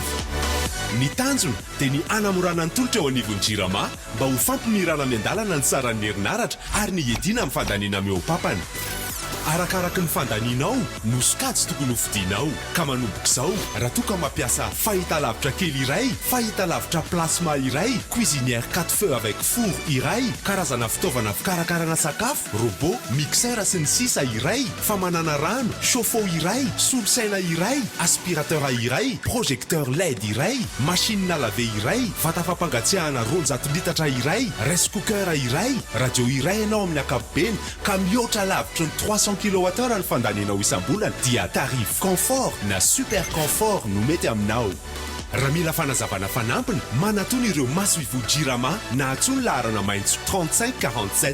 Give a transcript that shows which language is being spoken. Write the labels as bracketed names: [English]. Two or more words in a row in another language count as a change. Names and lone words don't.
[Malagasy] Ny tanjony dia ny anamorana ny tolotra eo anivon'ny Jirama mba ho fampimirana amin'ny andalana ny saran'ny herinaratra ary ny edina amin'ny fandaniana meo-papany. Arakaraky ny fandanianao no sokajy tokony hofidianao. Ka manomboka izao, raha toa ka mampiasa fahitalavitra kely iray, fahitalavitra plasma iray, [French] cuisinière 4 feux avec four [Malagasy] iray, karazana fitaovana fikarakarana sakafo, robot, mixeur sy ny sisa iray, famanana rano, chauffe-eau iray, solosaina iray, aspirateur iray, projecteur LED iray, [French] machine à laver [Malagasy] iray, vata fampangatsiahana 200 litatra iray, [English] rice cooker [Malagasy] iray, radio iray ianao amin'ny ankapobeny ka mihoatra lavitra ny 300 kWh ny fandanianao isam-bolana dia [French] tarif confort [Malagasy] na [French] super confort [Malagasy] no mety aminao. Raha mila fanazavana fanampiny, manatony ireo masoivo Jirama na atsony laharana maintso 3547.